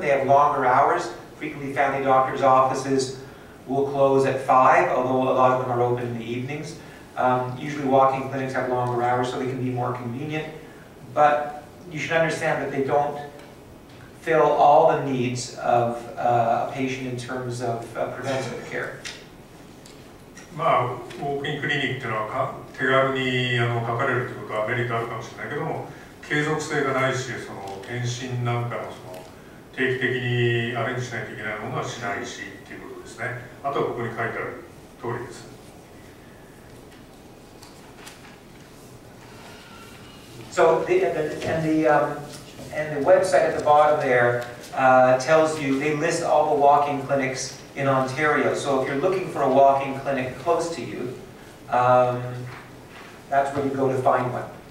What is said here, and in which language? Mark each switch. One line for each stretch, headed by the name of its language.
English: They have longer hours. Frequently, family doctors' offices will close at 5, although a lot of them are open in the evenings. Usually walk-in clinics have longer hours, so they can be more convenient. But you should understand that they don't fill all the needs of a patient in terms of preventative care.
Japanese: ウォークインクリニックっていうのは手軽にかかれるということはメリットあるかもしれないけども、継続性がないし、検診なんかの定期的にアレンジしないといけないものはしないしっていうことですね。あとはここに書いてある通りです。
English: So the website at the bottom there tells you, they list all the walk-in clinics in Ontario. So if you're looking for a walk-in clinic close to you, that's where you go to find one.